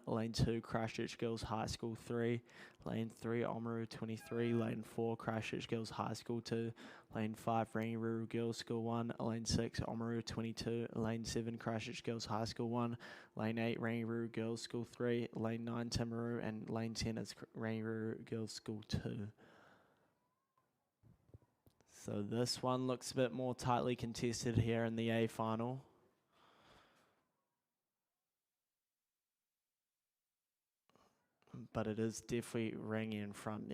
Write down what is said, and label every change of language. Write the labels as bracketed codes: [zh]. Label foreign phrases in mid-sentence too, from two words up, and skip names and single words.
[en] Lane 2, Christchurch Girls High School 3. Lane 3, Oamaru 23. Lane 4, Christchurch Girls High School 2. Lane 5, Rangiruru Girls School 1. Lane 6, Oamaru 22. Lane 7, Christchurch Girls High School 1. Lane 8, Rangiruru Girls School 3. Lane 9, Timaru. And Lane 10 is Rangiruru Girls School 2. So this one looks a bit more tightly contested here in the A final. But it is definitely Rangy in front.